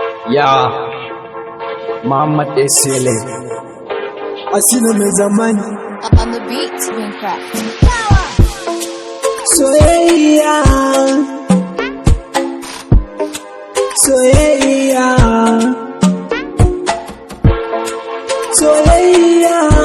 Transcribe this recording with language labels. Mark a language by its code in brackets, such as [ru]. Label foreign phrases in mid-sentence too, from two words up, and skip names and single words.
[ha] Ya, Muhammad Esele. Asina mai zamani. [en] On the beat, [ha] Wincraft. Soyayya. Soyayya. Soyayya.